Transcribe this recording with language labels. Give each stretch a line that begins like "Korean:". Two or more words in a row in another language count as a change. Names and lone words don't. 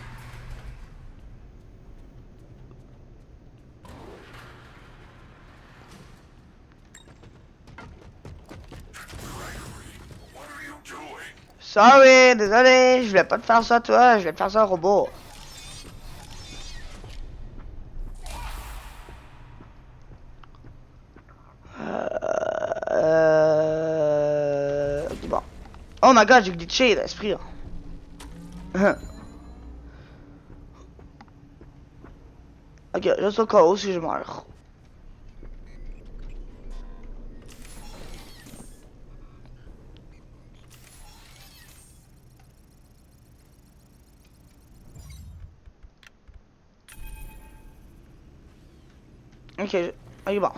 French: Sorry, désolé, je voulais pas te faire ça toi, je voulais te faire ça au robot. Bon.
English: Oh my god,
French: j'ai glitché l'esprit. Ok, juste au cas où si je meurs. Ok, ok bon.